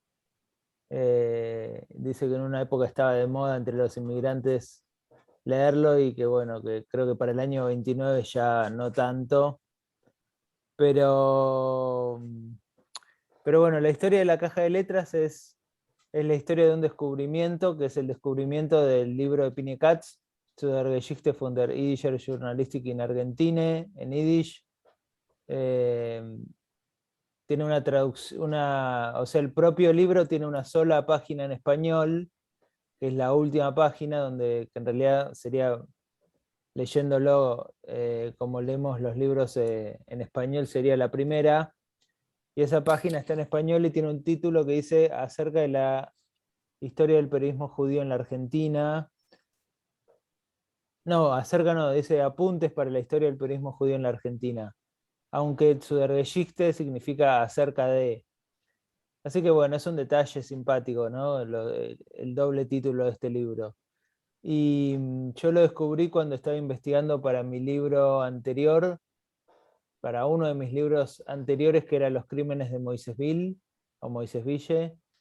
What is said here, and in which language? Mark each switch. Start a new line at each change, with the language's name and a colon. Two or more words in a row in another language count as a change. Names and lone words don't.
Spanish: Dice que en una época estaba de moda entre los inmigrantes leerlo y que bueno, que creo que para el año 29 ya no tanto, pero, pero bueno, la historia de la caja de letras es la historia de un descubrimiento, que es el descubrimiento del libro de Pini Katz, Zu der Geschichte von der Jiddischer Journalistik in Argentine, en Yiddish. Eh, Tiene una traducción, o sea, el propio libro tiene una sola página en español, que es la última página, donde que en realidad sería leyéndolo como leemos los libros en español sería la primera, y esa página está en español y tiene un título que dice acerca de la historia del periodismo judío en la Argentina. No, acerca no, dice apuntes para la historia del periodismo judío en la Argentina, aunque
German: zu der Geschichte
Spanish: significa acerca de. Así que bueno, es un detalle simpático, ¿no? El doble título de este libro. Y yo lo descubrí cuando estaba investigando para mi libro anterior, para uno de mis libros anteriores, que era Los crímenes de Moisésville, o Moisésville,